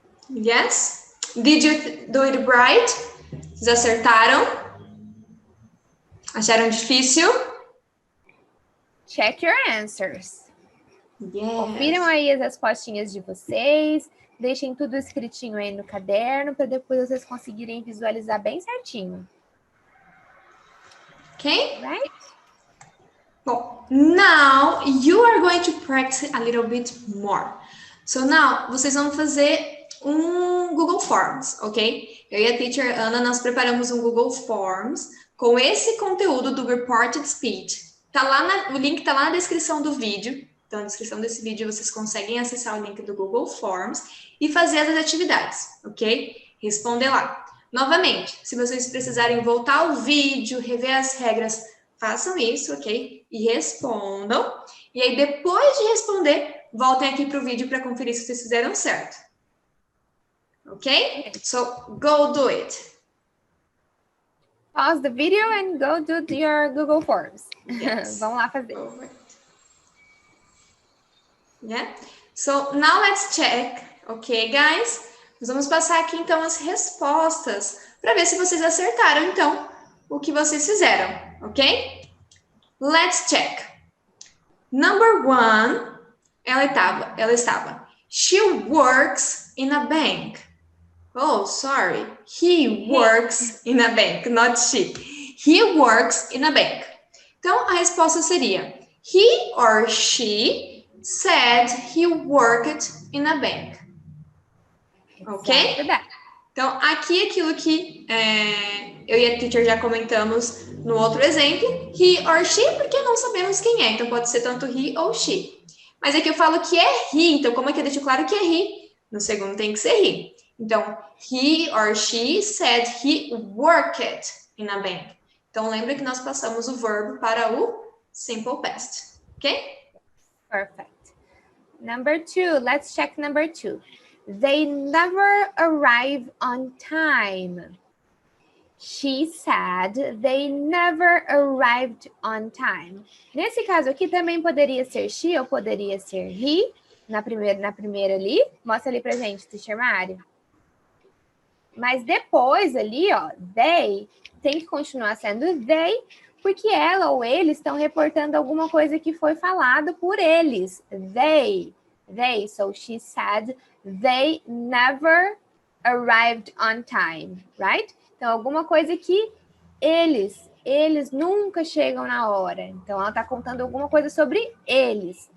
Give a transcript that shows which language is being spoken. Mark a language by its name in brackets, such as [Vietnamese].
[English] Yes? Did you do it right? [Portuguese] Vocês acertaram? Acharam difícil? [English] Check your answers. Yes. [Portuguese] Confiram aí as respostinhas de vocês. Deixem tudo escritinho aí no caderno para depois vocês conseguirem visualizar bem certinho. [English] Okay? Right? Bom, now you are going to practice a little bit more. [Portuguese] So now, vocês vão fazer um Google Forms, ok? Eu e a teacher Ana, nós preparamos um Google Forms com esse conteúdo do Reported Speech. O link tá lá na descrição do vídeo. Então, na descrição desse vídeo, vocês conseguem acessar o link do Google Forms e fazer as atividades, ok? Responder lá. Novamente, se vocês precisarem voltar ao vídeo, rever as regras, façam isso, ok? E respondam. E aí, depois de responder, voltem aqui para o vídeo para conferir se vocês fizeram certo. [English] Ok? So, go do it. Pause the video and go do your Google Forms. Yes. [Portuguese] Vamos lá fazer. [English] Yeah? So, now let's check. Ok, guys? [Portuguese] Nós vamos passar aqui, então, as respostas para ver se vocês acertaram, então, o que vocês fizeram. [English] Ok? Let's check. Number 1, [Portuguese] ela estava. [English] She works in a bank. Oh, sorry. He works in a bank, not she. He works in a bank. [Portuguese] Então, a resposta seria: [English] he or she said he worked in a bank. Ok? [Portuguese] Então, aqui aquilo que eu e a teacher já comentamos no outro exemplo. He or she, porque não sabemos quem é. Então, pode ser tanto he ou she. Mas aqui eu falo que é he. Então, como é que eu deixo claro que é he? No segundo tem que ser he. [English] Então, he or she said he worked in a bank. [Portuguese] Então, lembra que nós passamos o verbo para o simple past. [English] Ok? Perfect. Number 2, let's check number 2. They never arrive on time. She said they never arrived on time. [Portuguese] Nesse caso aqui também poderia ser she ou poderia ser he. Na primeira ali. Mostra ali pra gente, Teacher Mari. Mas depois ali, ó, they tem que continuar sendo they, porque ela ou ele estão reportando alguma coisa que foi falado por eles. [English] They. So she said they never arrived on time, right? [Portuguese] Então, alguma coisa que eles nunca chegam na hora. Então, ela está contando alguma coisa sobre eles.